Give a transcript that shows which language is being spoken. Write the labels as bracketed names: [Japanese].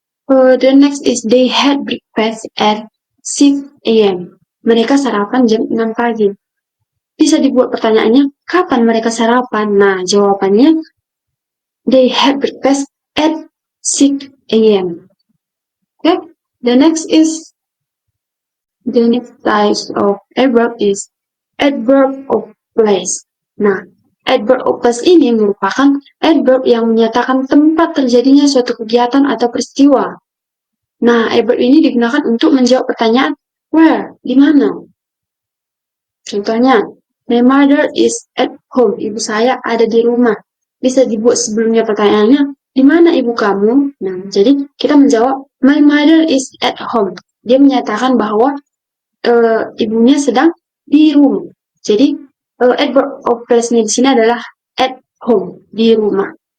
[English] The next is they had breakfast at 6 a.m. [Indonesian] Mereka sarapan jam 6 pagi. Bisa dibuat pertanyaannya, kapan mereka sarapan? Nah, jawabannya, [English] they had breakfast at 6 a.m. Okay? The next type of adverb is adverb of place. [Indonesian] Nah, adverb of place ini merupakan adverb yang menyatakan tempat terjadinya suatu kegiatan atau peristiwa. Nah, adverb ini digunakan untuk menjawab pertanyaan where, di mana. [English] Contohnya, my mother is at home. [Indonesian] Ibu saya ada di rumah. Bisa dibuat sebelumnya pertanyaannya, di mana ibu kamu? Nah, jadi kita menjawab, [English] my mother is at home. [Indonesian] Dia menyatakan bahwa ibunya sedang di rumah. Jadi, adverb of place-nya di sini adalah [English] at home, [Indonesian] di rumah.